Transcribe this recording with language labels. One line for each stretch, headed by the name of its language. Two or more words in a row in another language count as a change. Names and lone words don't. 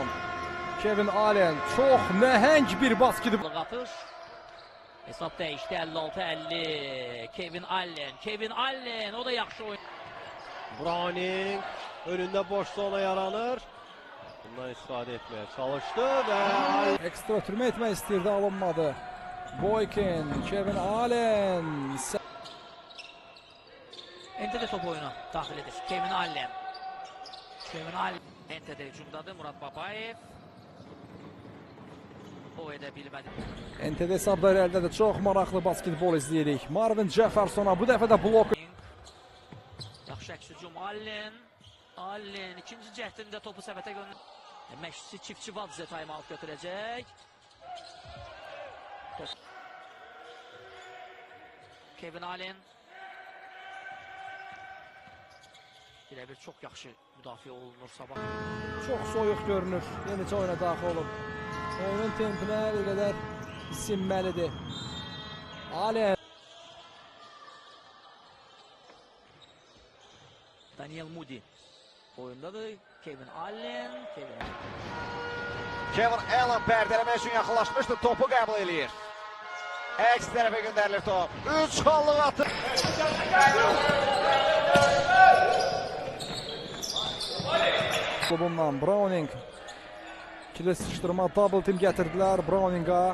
Azerbaijani: Kevin Allen çox nəhəng bir baskıdı. Atış. Hesab dəyişdi 56-50. Kevin Allen o da yaxşı oyun. Browning Önünde boş zona yaranır.
Turkish: Bundan istifadə etmeye çalıştı ve
Azerbaijani: Ekstra ötürmə etmək istirdi, alınmadı. Boykin, Kevin Allen. Ente'de top oyuna daxil edir. Kevin Allen. Kevin Allen. Ente'de hücumdadır. Murat Babayev. O edə bilmədi. NTD hesabları de çok maraqlı basketbol izləyirik. Marvin Jefferson'a bu dəfə də blok. Yaxşı əks hücum. Allen. Allen ikinci cəhdində topu səbətə göndərir. Məşqçisi Çiftçi Vadze time-out götürəcək. Kevin Allen. Birebir çok yaxşı müdafiə olunur sabah. Çok soyuq görünür. Yenicə oyuna daxil olub. Oyunun tempinə bir qədər sinməlidir. Allen. Daniel Moody oyundadır. Kevin Allen. Kevin Allen pərdələmək üçün yaxınlaşmışdı. Topu qəbul eləyir. Əks tərəfə göndərilir top. 3 xallıq atır. Klubundan Browning. İkili sıçdırma
English: double team
Azerbaijani: gətirdilər Browning'a.